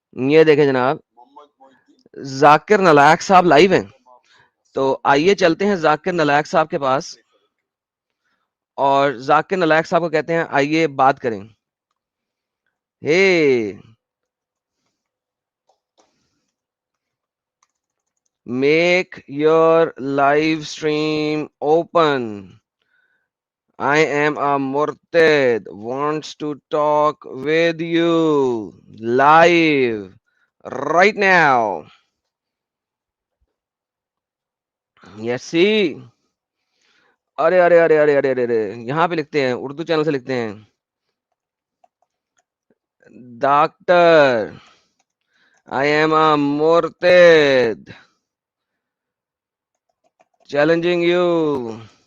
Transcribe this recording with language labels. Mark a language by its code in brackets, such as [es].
[ur] یہ دیکھیں جناب ذاکر نلائق صاحب لائیو ہیں, تو آئیے چلتے ہیں ذاکر نلائق صاحب کے پاس اور ذاکر نلائق صاحب کو کہتے ہیں آئیے بات کریں. [en] Hey, make your live stream open. I am a Murtad, wants to talk with you live right now. Yes, see. [ur] ارے ارے ارے ارے ارے ارے یہاں پہ لکھتے ہیں, اردو چینل سے لکھتے ہیں, doctor [en] I am a Murtad challenging you.